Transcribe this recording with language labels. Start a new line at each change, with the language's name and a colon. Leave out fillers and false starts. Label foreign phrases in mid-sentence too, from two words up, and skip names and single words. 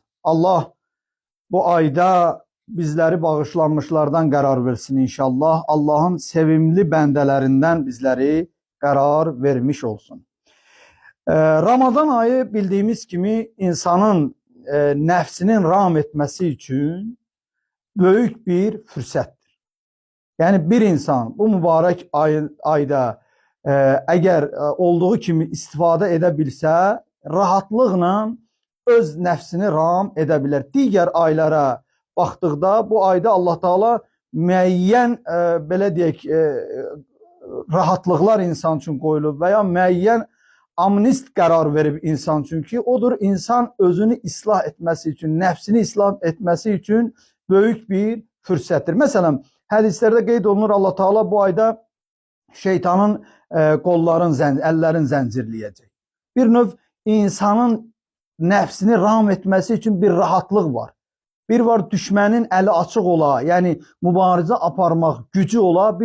Azerbaijani: Allah bu ayda bizləri bağışlanmışlardan qərar versin inşallah. Allahın sevimli bəndələrindən bizləri qərar vermiş olsun. Ramazan ayı bildiyimiz kimi insanın nəfsinin ram etməsi üçün böyük bir fürsətdir.
Turkish: Yani bir insan bu mübarek ayda eğer olduğu kimi istifade edebilse rahatlıkla öz nefsini ram edebilir. Diğer aylara baktıkta bu ayda Allah Teala
Azerbaijani: müəyyən belə deyək
Turkish: rahatlıklar insan için koyulub veya müəyyən amnist
Azerbaijani: qərar verib
Turkish: insan için ki odur insan özünü ıslah etmesi için, nefsini ıslah etmesi için büyük bir fürsətdir.
Azerbaijani: Mesela hədislərdə qeyd olunur Allah Teala bu ayda şeytanın əllərin zəncirləyəcək. Bir növ insanın nəfsini ram etməsi üçün bir rahatlıq var. Bir var düşmənin əli açıq ola, yəni mübarizə aparmaq gücü ola.